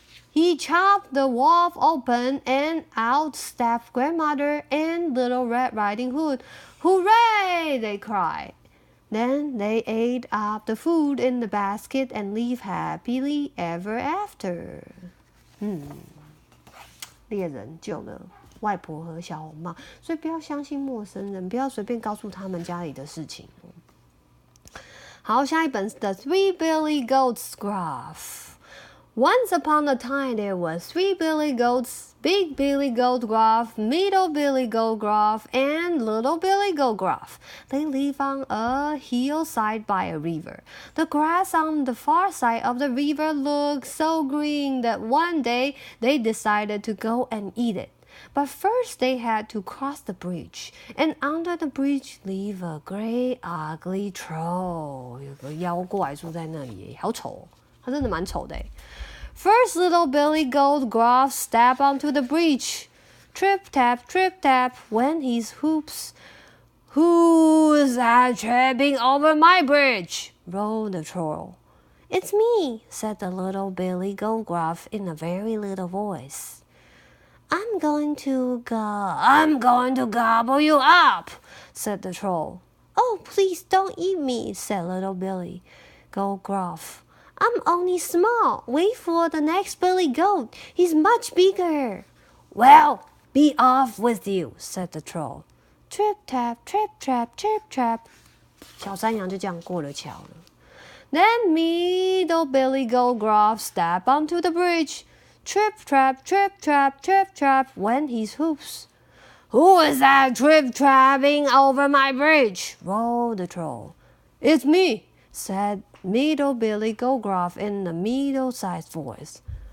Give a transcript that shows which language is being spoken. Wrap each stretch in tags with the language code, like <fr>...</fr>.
<en>He chopped the wolf open, and out stepped Grandmother and Little Red Riding Hood. Hooray! They cried.Then they ate up the food in the basket and lived happily ever after.</en> <zh>猎人救了外婆和小红帽，所以不要相信陌生人，不要随便告诉他们家里的事情。好，下一本是</zh> <en>The Three Billy Goats Gruff.Once upon a time, there were 3 Billy Goats, Big Billy Goat Gruff, Middle Billy Goat Gruff, and Little Billy Goat Gruff. They lived on a hillside by a river. The grass on the far side of the river looked so green that one day they decided to go and eat it. But first they had to cross the bridge, and under the bridge lived a great ugly troll.</en> <zh>有个妖怪住在那里，好丑哦，他真的蛮丑的。</zh> <en>First, Little Billy Goat Gruff stepped onto the bridge. Trip tap, went his hoops. Who's that tripping over my bridge? Roared the troll. It's me, said the Little Billy Goat Gruff in a very little voice. I'm going to gobble you up, said the troll. Oh, please don't eat me, said Little Billy Goat Gruff.I'm only small. Wait for the next Billy Goat. He's much bigger. Well, be off with you, said the troll. Trip tap, chirp trap.</en> <zh>小山羊就这样过了桥了。</zh> <en>Then Middle Billy Goat Gruff stepped onto the bridge. Trip trap, went his hoops. Who is that trip-trapping over my bridge? Roared the troll. It's me, said Middle Billy Goldcroft in a middle-sized voice.</en>